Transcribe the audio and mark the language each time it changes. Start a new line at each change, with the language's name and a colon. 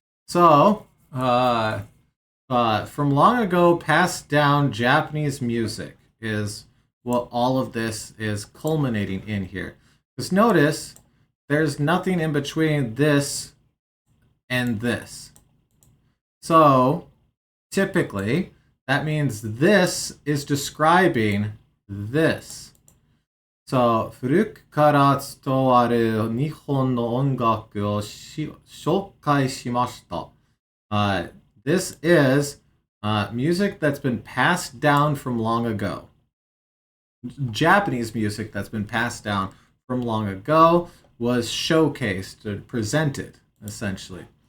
English: So, from long ago, passed down Japanese music is what all of this is culminating in here. Just notice there's nothing in between this and this. So, typically, that means this is describing this.
Japanese: So, 古くから伝わる日本の音楽を紹介しました。
English: This is music that's been passed down from long ago. Japanese music that's been passed down from long ago was showcased or presented, essentially.